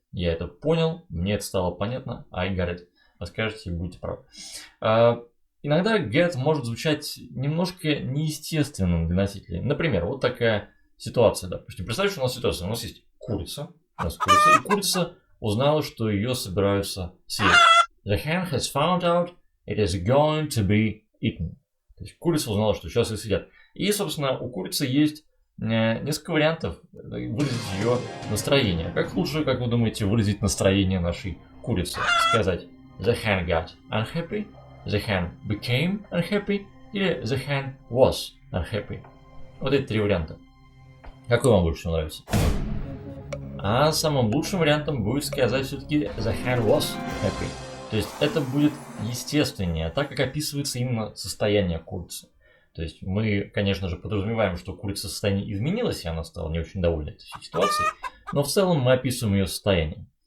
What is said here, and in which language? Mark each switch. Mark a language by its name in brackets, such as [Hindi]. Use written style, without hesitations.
[Russian] Я это понял, мне это стало понятно, [English] I got it. [Russian] Вы скажете и будете правы. Иногда get может звучать немножко неестественным для носителей. Например, вот такая ситуация. Допустим, представьте, что у нас ситуация. У нас есть курица. И курица узнала, что ее собираются съесть. [English] The hen has found out it is going to be eaten. [Russian] То есть курица узнала, что сейчас ее съедят. И, собственно, у курицы есть несколько вариантов выразить ее настроение. Как лучше, как вы думаете, выразить настроение нашей курицы? Сказать [English] the hen got unhappy, the hen became unhappy [Russian] или [English] the hen was unhappy. [Russian] Вот эти три варианта. Какой вам больше всего нравится? А самым лучшим вариантом будет сказать все-таки [English] the hen was happy. [Russian] То есть это будет естественнее, так как описывается именно состояние курицы. То есть мы, конечно же, подразумеваем, что курица состояние изменилось, и она стала не очень довольна этой ситуацией, но в целом мы описываем ее состояние.